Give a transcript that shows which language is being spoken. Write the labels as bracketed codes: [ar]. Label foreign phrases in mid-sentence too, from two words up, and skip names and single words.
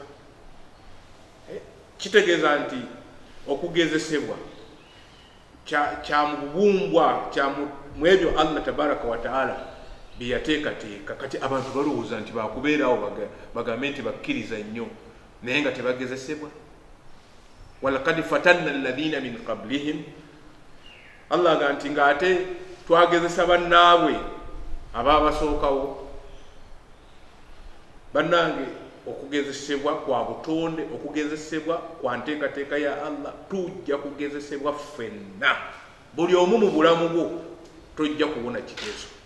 [lg] Kitegeeza nti okugezesebwa kya mubumbwa kya mwebyo Allah [ar] تبارك وتعالى [lg] byeyateekateeka. Kati abantu balowooza nti bakubeerawo bagambe nti bakkiriza nnyo naye nga tebagezesebwa. [ar] ولقد فتنا الذين من قبلهم [lg] Allah ga nti ng'ate twagezesa bannaabwe abaabasookawo. Bannange okugezesebwa kwa butonde okugezesebwa kwa nteekateeka ya Allah tujja kugezesebwa ffenna buli omu mu bulamu bwo tojja kubona kigezo.